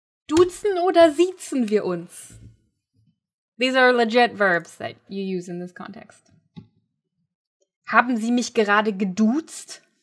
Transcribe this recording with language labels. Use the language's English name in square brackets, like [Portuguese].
[German] Duzen oder siezen wir uns? [English] These are legit verbs that you use in this context. [German] Haben Sie mich gerade geduzt?